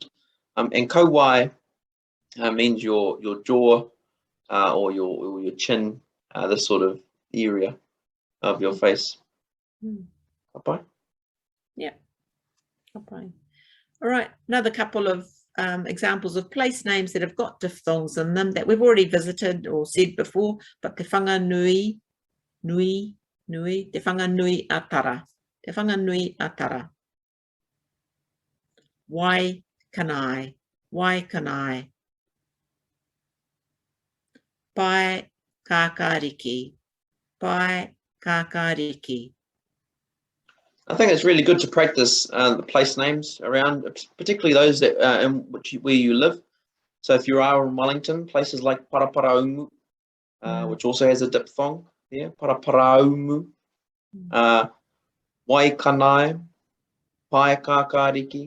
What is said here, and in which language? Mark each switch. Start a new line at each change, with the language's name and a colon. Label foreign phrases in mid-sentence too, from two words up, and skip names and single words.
English: And kowai means your jaw or your chin, this sort of area of your face. Okay. Yeah. Okay. All right. Another couple of examples of place names that have got diphthongs in them that we've already visited or said before, but te whanga nui, nui, nui, te whanga nui atara, te whanga nui atara. Why can I? Why can I? Pai kakariki, pai kakariki. I think it's really good to practice the place names around, particularly those that where you live. So if you are in Wellington, places like Paraparaumu, which also has a diphthong there, Paraparaumu, Waikanai, Pai Kakariki.